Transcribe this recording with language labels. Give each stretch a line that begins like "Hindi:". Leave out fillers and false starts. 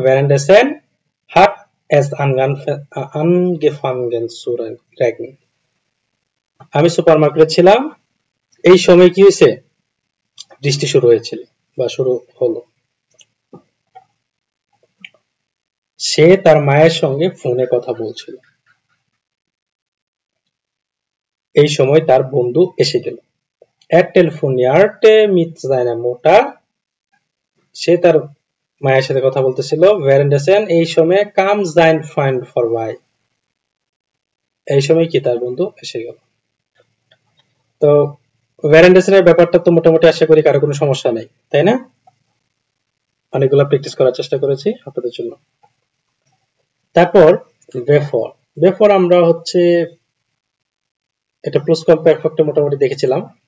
German: währenddessen hat es angefangen zu regnen,
Bangla: আমি সুপারমার্কেটে ছিলাম এই সময় কি হয়েছে, বৃষ্টি শুরু হয়েছিল বা শুরু হলো। সে তার মায়ের সঙ্গে ফোনে কথা বলছিল, এই সময় তার বন্ধু এসে গেল।
German: telefonierte mit seiner Mutter,
Bangla: সে তার মায়ের সাথে কথা বলতেছিল।
German: währenddessen
Bangla: এই সময়
German: kam sein Freund vorbei,
Bangla: এই সময় কি তার বন্ধু এসে গেল। তো ভ্যারেন্ডেশনের ব্যাপারটা তো মোটামুটি আশা করি কারো কোনো সমস্যা নেই, তাই না? অনেকগুলো প্র্যাকটিস করার চেষ্টা করেছি আপনাদের জন্য। তারপর বেফর। বেফর আমরা হচ্ছে এটা প্লুসকমপ্যারফেক্টে মোটামুটি দেখেছিলাম।